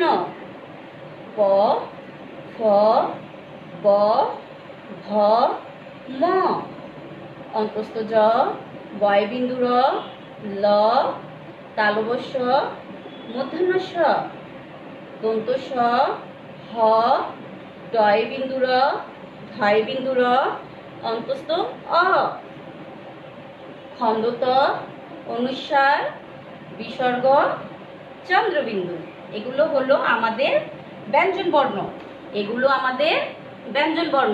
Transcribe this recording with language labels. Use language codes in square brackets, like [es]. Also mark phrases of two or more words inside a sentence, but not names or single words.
[bn] প, ফ, ব, ভ, ম, অন্তস্থ জ, বয়বিন্দু র, ল, তালব্য শ, মূর্ধন্য ষ, দন্ত স, হ, ডয়বিন্দু র, ধয়বিন্দু র, অন্তস্থ অ, খণ্ডত, অনুস্বার, বিসর্গ, চন্দ্রবিন্দু। এগুলো হলো আমাদের ব্যঞ্জন বর্ণ। এগুলো আমাদের ব্যঞ্জন বর্ণ।